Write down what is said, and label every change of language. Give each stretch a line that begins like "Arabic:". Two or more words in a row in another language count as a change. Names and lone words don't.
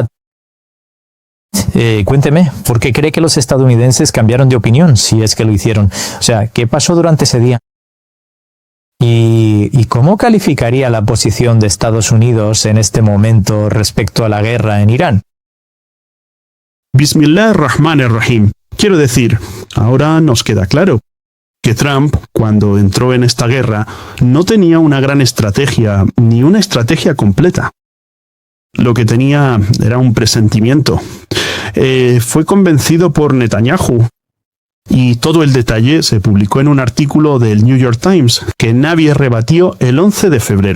Spanish: Cuénteme, ¿por qué cree que los estadounidenses cambiaron de opinión, si es que lo hicieron? O sea, ¿qué pasó durante ese día? ¿Y cómo calificaría la posición de Estados Unidos en este momento respecto a la guerra en Irán?
Arabic: بسم الله الرحمن الرحيم.
Spanish: Quiero decir, ahora nos queda claro que Trump, cuando entró en esta guerra, no tenía una gran estrategia, ni una estrategia completa. Lo que tenía era un presentimiento. Fue convencido por Netanyahu, y todo el detalle se publicó en un artículo del New York Times que nadie rebatió el 11 de febrero.